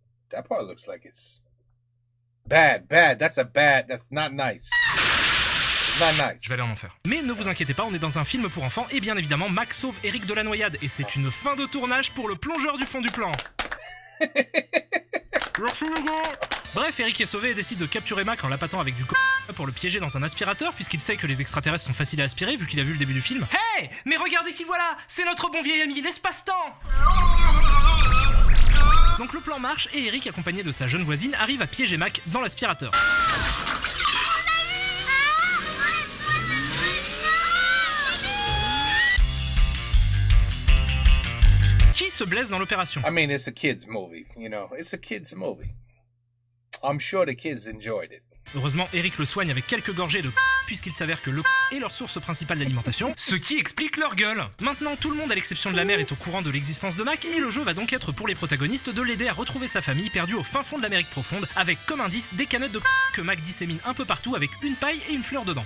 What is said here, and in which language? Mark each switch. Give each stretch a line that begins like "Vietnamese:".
English: That part looks like it's bad. That's not nice. Not nice.
French: Je vais aller en enfer. Mais ne vous inquiétez pas, on est dans un film pour enfants et bien évidemment Max sauve Eric de la noyade et c'est une fin de tournage pour le plongeur du fond du plan. Merci les gars. Bref, Eric est sauvé et décide de capturer Mac en l'appâtant avec du pour le piéger dans un aspirateur puisqu'il sait que les extraterrestres sont faciles à aspirer vu qu'il a vu le début du film. Hey, mais regardez qui voilà, c'est notre bon vieil ami, l'espace-temps. Donc le plan marche et Eric, accompagné de sa jeune voisine, arrive à piéger Mac dans l'aspirateur. Qui se blesse dans l'opération?
English: I mean, it's a kid's movie, you know. It's a kid's movie. I'm sure the kids enjoyed it.
French: Heureusement, Eric le soigne avec quelques gorgées de puisqu'il s'avère que le est leur source principale d'alimentation, ce qui explique leur gueule. Maintenant, tout le monde à l'exception de la mère est au courant de l'existence de Mac et le jeu va donc être pour les protagonistes de l'aider à retrouver sa famille perdue au fin fond de l'Amérique profonde avec comme indice des canettes de que Mac dissémine un peu partout avec une paille et une fleur dedans.